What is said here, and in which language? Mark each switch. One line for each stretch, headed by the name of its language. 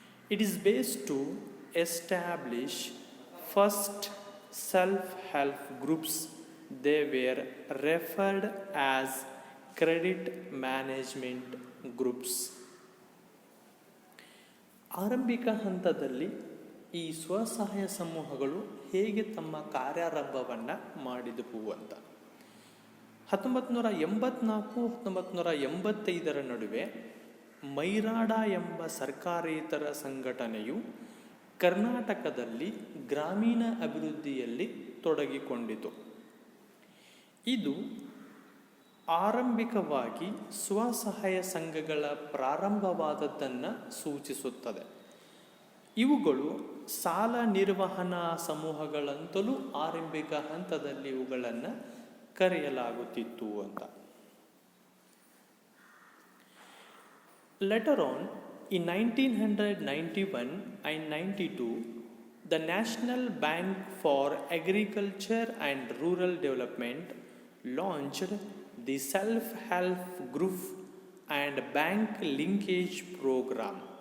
English: It is based to establish first self-help groups. They were referred as credit management groups.
Kannada: ಆರಂಭಿಕ ಹಂತದಲ್ಲಿ ಈ ಸ್ವಸಹಾಯ ಸಮೂಹಗಳು ಹೇಗೆ ತಮ್ಮ ಕಾರ್ಯಾರಂಭವನ್ನು ಮಾಡಿದವು ಅಂತ 1984-1985 ನಡುವೆ ಮೈರಾಡ ಎಂಬ ಸರ್ಕಾರೇತರ ಸಂಘಟನೆಯು ಕರ್ನಾಟಕದಲ್ಲಿ ಗ್ರಾಮೀಣ ಅಭಿವೃದ್ಧಿಯಲ್ಲಿ ತೊಡಗಿಕೊಂಡಿತು. ಇದು ಆರಂಭಿಕವಾಗಿ ಸ್ವಸಹಾಯ ಸಂಘಗಳ ಪ್ರಾರಂಭವಾದದ್ದನ್ನು ಸೂಚಿಸುತ್ತದೆ. ಇವುಗಳು ಸಾಲ ನಿರ್ವಹಣಾ ಸಮೂಹಗಳಂತಲೂ ಆರಂಭಿಕ ಹಂತದಲ್ಲಿ ಇವುಗಳನ್ನು ಕರೆಯಲಾಗುತ್ತಿತ್ತು ಅಂತ.
English: Later on, in 1991 and 92, the National Bank for Agriculture and Rural Development launched the Self-Help Group and Bank Linkage Program.